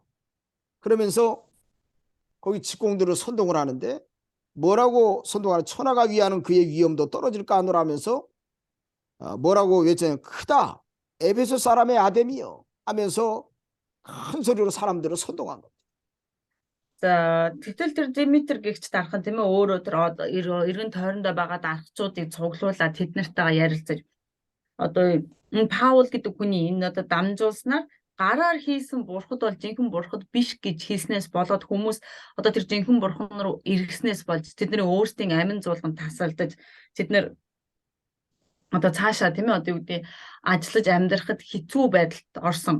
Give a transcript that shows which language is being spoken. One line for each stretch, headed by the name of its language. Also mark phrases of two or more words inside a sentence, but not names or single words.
Korean: 그러면서 거기 직공들을 선동을 하는데 뭐라고 선동하는 천하가 위하는 그의 위엄도 떨어질까 하노라면서 뭐라고 외치냐면 크다 에베소 사람의 아데미여 하면서 큰 소리로 사람들을 선동한 겁니다.
Mongolian: За тэгтэл тэр Димитр гэгч дархан тийм ээ өөрөө тэр эргэн тойрондоо байгаа дархчуудыг цуглуулад тэд нартайгаа ярилцаж одоо энэ Паул гэдэг хүний энэ одоо дамжуулснаар гараар хийсэн бурхад бол жинхэнэ бурхад биш гэж хэлснээс болоод хүмүүс одоо тэр жинхэнэ бурхан руу эргэснээс болж тэдний өөрсдийн амин зуулган тасалдаж тэд нэр одоо цаашаа тийм ээ одоо юу гэдэг ажиллаж амьдрахад хэцүү байдалд орсон.